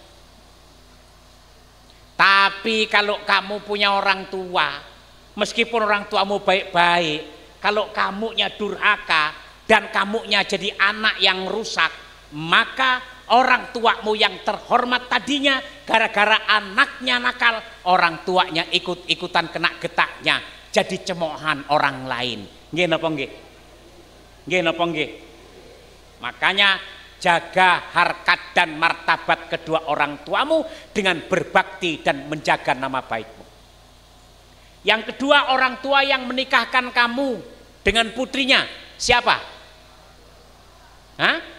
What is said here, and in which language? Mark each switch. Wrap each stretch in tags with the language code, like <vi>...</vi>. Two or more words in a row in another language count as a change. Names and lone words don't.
<id>Tapi kalau kamu punya orang tua, meskipun orang tuamu baik-baik, kalau kamunya durhaka dan kamunya jadi anak yang rusak, maka orang tuamu yang terhormat tadinya gara-gara anaknya nakal, orang tuanya ikut-ikutan kena getaknya, jadi cemoohan orang lain.</id> <jv>Nggih napa nggih? Nggih napa nggih?</jv> <id>Makanya jaga harkat dan martabat kedua orang tuamu dengan berbakti dan menjaga nama baikmu. Yang kedua, orang tua yang menikahkan kamu dengan putrinya, siapa? Hah?</id>